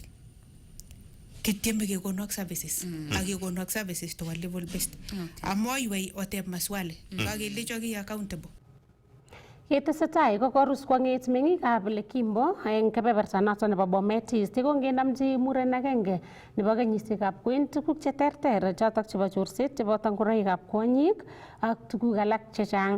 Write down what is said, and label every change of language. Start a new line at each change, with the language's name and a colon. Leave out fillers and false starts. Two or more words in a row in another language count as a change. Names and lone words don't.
Kalenjin: Kitieme kekonok services ak kekonok
English: services to a level best.
Kalenjin: Amoywei oteb maswali. Kakelecho ki accountable. Yetesetai ko korus kwang'et meng'ikab Lekimbo eng kebeberta noto nebo Bomet East kongenamchi muren agenge nebo kenyisiekab kwen tuguk cheterter chotok chebo chorset cheboto ngoroikab kwonyik ak tuguk alak chechang.